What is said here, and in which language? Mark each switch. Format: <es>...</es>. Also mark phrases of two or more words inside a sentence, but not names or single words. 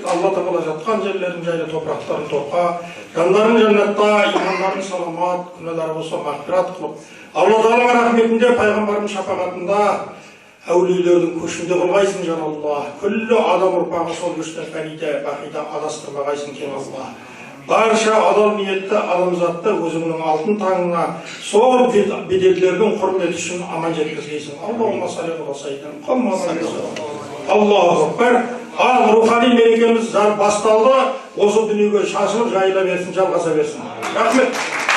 <kk>Алла Тағала жатқан жерлерін жайлы, топырақтарын торқа, жандарын жәннатта, имандарын саламат, күнәлары болса мағфират қылып, Алла Тағаланың рахметінде, пайғамбардың шапағатында, әулиелердің көшінде қылғайсың жан Алла. Күллі адам ұрпағы сол көштен фәниде, бақида адастырмағайсың кен Алла. Барша адал ниетті адамзатты өзіңнің алтын таңына сол беделдердің құрметі үшін аман жеткізгейсің.</kk> <ar>اللهم صل على سيدنا محمد. الله أكبر.</ar> <kk>Ал рухани мерекеміз басталды. Осы дүниеге шашылып жайыла берсін, жалғаса берсін. Рахмет.</kk>